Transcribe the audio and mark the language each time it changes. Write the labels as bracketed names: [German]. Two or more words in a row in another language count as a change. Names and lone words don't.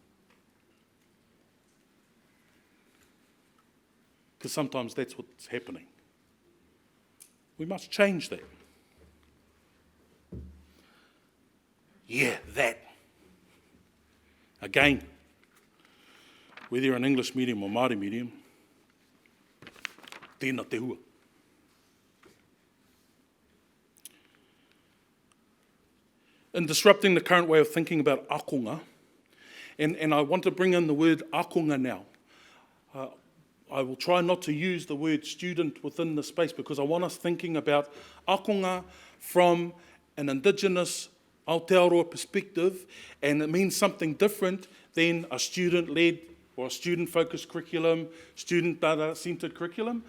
[English] Because sometimes that's what's happening. We must change that. Yeah, that. Again, whether you're an English medium or Māori medium, [Māori] tēnā te hua. [English] In disrupting the current way of thinking about ākonga, and I want to bring in the word ākonga now. I will try not to use the word student within the space because I want us thinking about ākonga from an indigenous Aotearoa perspective, and it means something different than a student-led or a student-focused curriculum, student data-centred curriculum.